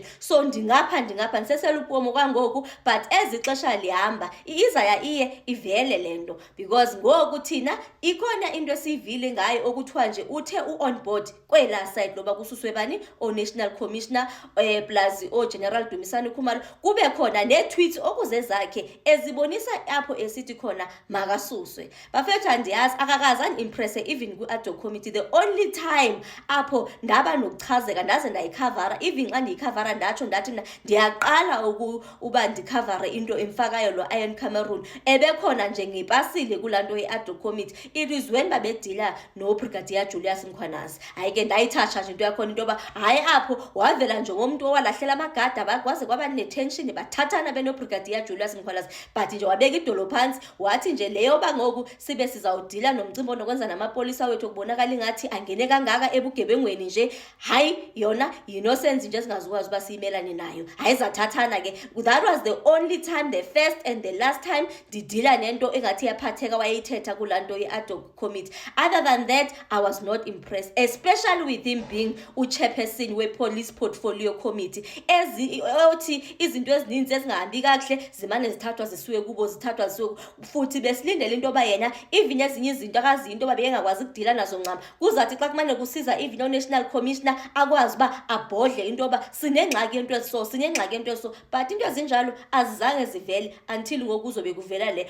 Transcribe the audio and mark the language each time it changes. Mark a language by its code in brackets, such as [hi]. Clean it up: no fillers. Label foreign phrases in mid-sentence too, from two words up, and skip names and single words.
[xh] So ndingapha ndisesela upomo kwangoku, but ezixesha lihamba izaya iye ivele lento, because ngoku thina ikhona into esiyivile ngayo okuthiwa nje uthe u- [en] on board [xh] kwela side loba kususwe bani o- [en] National Commissioner [xh] plus o-General Dumisani Khumalo, kube khona ne-tweets okuze zakhe ezibonisa apho esithi khona makasuswe. Bafethu andiyazi akakazani impress uqinisekise even ku- [en] ad hoc committee the only time [xh] apho ndaba nokuchazeka ndaze ndayikhavara, even xa ndiyikhavara ndatsho ndathi mna ndiyaqala uba ndikhavare into emfakayo lo Ian Cameron, ebekhona nje ngipasile kulaa nto ye- [en] ad hoc committee. It is when babedila noBrigadier Julius Mkhwanazi. [xh] Hayi ke ndayithatsha nje into yakhona into yoba hayi apho wavela njengomntu owalahlela amagada kwaze kwaba netension bathathana benoBrigadier Julius Mkhwanazi, but nje wabeka idolo phantsi wathi nje leyo ba ngoku sibe sizawudila nomcimbi onokwenza namapolisa wethu kubonakala ingathi angene kangaka ebugebengweni nje, hayi yona yinosensi nje singazukwazi uba siyimelane nayo. Hayi zathathana ke. [en] That was the only time, the first and the last time [xh] ndidila nento engathi yaphatheka wayeyithetha kulaa nto ye- [en] ad hoc committee. Other than that, I was not impressed, especially with him being [xh] uchairperson we-police portfolio committee, othi izinto ezininzi ezingahambi kakuhle zimane zithathwa zisuke kubo, zithathwa zisuke futhi besilindele into yoba yena even ezinye izinto akaziyo into yoba bengakwazi ukudila nazo ncam, kuzathi xa kumane kusiza even o- [en] national commissioner [xh] akwazi uba abhodle into yoba sinengxaki yento eziso, sinengxaki yento eziso, but into ezinjalo azizange zivele until ngoku kuzobe kuvela le.